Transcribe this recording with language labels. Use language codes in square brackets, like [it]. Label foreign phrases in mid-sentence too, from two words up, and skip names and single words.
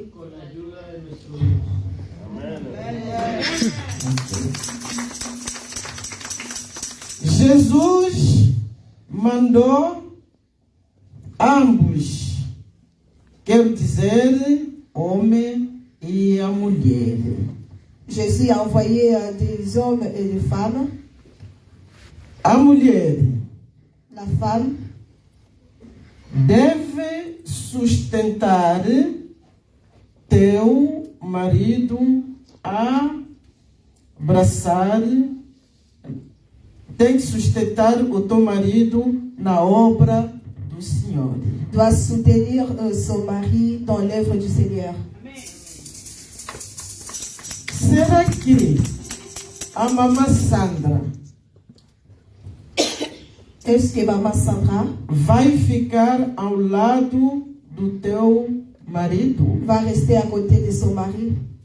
[pt] Jesus mandou ambos, quer dizer, homem e a mulher. [fr] Jésus a envoyé des hommes et des femmes. [pt] A mulher [fr] La femme [pt] deve sustentar teu marido, abraçar, tem que sustentar o teu marido na obra do Senhor. [fr] doit soutenir son mari dans l'œuvre du Seigneur. [pt] Será que a mamãe Sandra [fr] Est-ce que maman Sandra [pt] vai ficar ao lado do teu marido? [fr] va rester à côté de son mari?